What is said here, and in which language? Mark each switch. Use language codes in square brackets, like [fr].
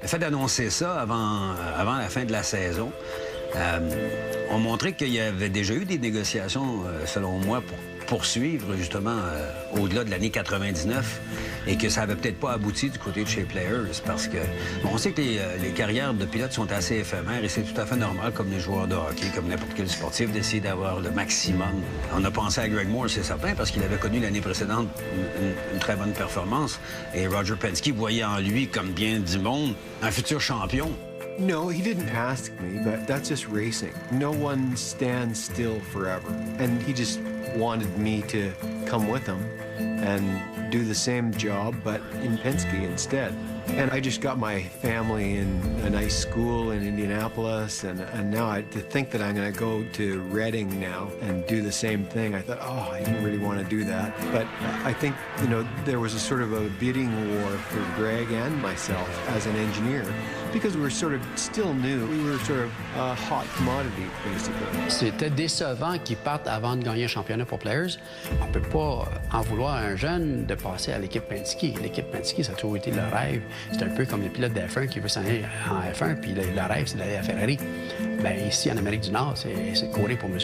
[fr] Le fait d'annoncer ça avant la fin de la saison, on montrait qu'il y avait déjà eu des négociations, selon moi, pour poursuivre justement au-delà de l'année 99 et que ça avait peut-être pas abouti du côté de chez Players parce que on sait que les carrières de pilotes sont assez éphémères et c'est tout à fait normal comme les joueurs de hockey, comme n'importe quel sportif, d'essayer d'avoir le maximum. On a pensé à Greg Moore, c'est certain, parce qu'il avait connu l'année précédente une très bonne performance et Roger Penske voyait en lui, comme bien du monde, un futur champion. [en] No, he didn't ask me, but that's just racing. No one stands still forever. And he just wanted me to come with him and do the same job, but in Penske instead. And I just got my family in a nice school in Indianapolis, and now to think that I'm going to go to Reading now and do the same thing, I thought, oh, I didn't really want to do that. But I think, you know, there was a sort of a bidding war for Greg and myself as an engineer, because we were sort of still new. We were sort of a hot commodity, basically. [fr] C'était décevant qu'ils partent avant de gagner un championnat pour Players. On ne peut pas en vouloir à un jeune de passer à l'équipe Penske. L'équipe Penske, ça a toujours été le rêve. C'est un peu comme le pilote d'F1 qui veut s'en aller en F1, puis le rêve, c'est d'aller à Ferrari. Bien, ici, en Amérique du Nord, c'est courir pour M.